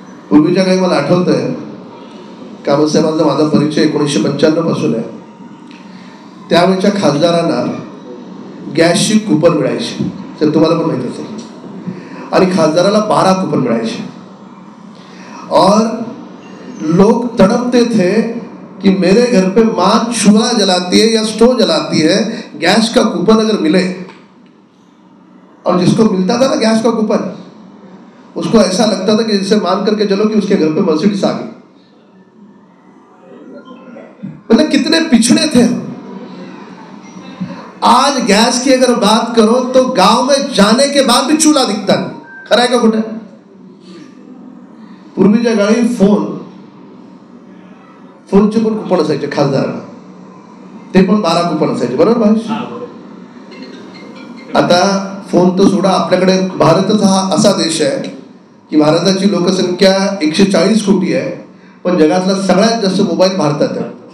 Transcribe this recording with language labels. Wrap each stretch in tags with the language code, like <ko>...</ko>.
<mr>पूर्वीच्या काही मला आठवतंय, कामसाहेबांचा माझा परिचय 1995 पासून आहे. त्यावेळेच्या खासदारांना गॅसची कुपन मिळायची, तर तुम्हाला पण माहिती असेल, आणि खासदाराला 12 कुपन मिळायचे.</mr> <hi>और लोग तड़पते थे कि मेरे घर पे माँ चूल्हा जलाती है या स्टोव जलाती है, गैस का कूपन अगर मिले, और जिसको मिलता था ना गैस का कूपन, उसको ऐसा लगता था कि जिसे मान करके चलो कि उसके घर पे मर्सिडीज आ गई। मतलब कितने पिछड़े थे। आज गैस की अगर बात करो तो गांव में जाने के बाद भी चूल्हा दिखता नहीं।</hi> <mr>खरं आहे का कुठे? पूर्वीच्या काळी फोनचे पण कुपन असायचे खासदारांना, ते पण 12 कुपन असायचे, बरोबर भाई? आता फोन तर सोडा, आपल्याकडे भारतच हा असा देश आहे की भारताची लोकसंख्या 140 कोटी आहे, पण जगातला सगळ्यात जास्त मोबाईल भारतात आहे.</mr>